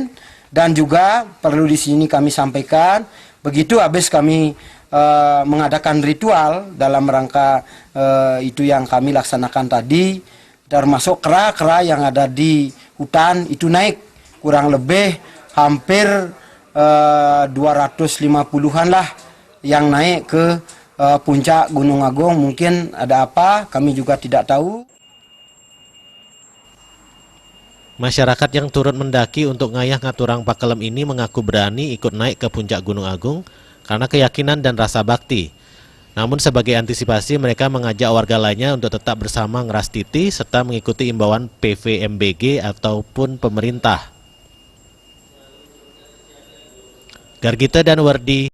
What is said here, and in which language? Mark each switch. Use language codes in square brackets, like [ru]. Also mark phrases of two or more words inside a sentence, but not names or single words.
[id] Dan juga perlu di sini kami sampaikan, begitu habis kami mengadakan ritual dalam rangka itu yang kami laksanakan tadi, termasuk kera-kera yang ada di hutan itu naik kurang lebih hampir 250-an lah yang naik ke puncak Gunung Agung. Mungkin ada apa, kami juga tidak tahu. Masyarakat yang turut mendaki untuk [ban] ngayah ngaturang pakelem [id] ini mengaku berani ikut naik ke puncak Gunung Agung karena keyakinan dan rasa bakti. Namun sebagai antisipasi, mereka mengajak warga lainnya untuk tetap bersama ngerastiti serta mengikuti imbauan PVMBG ataupun pemerintah. Gargita dan Wardi.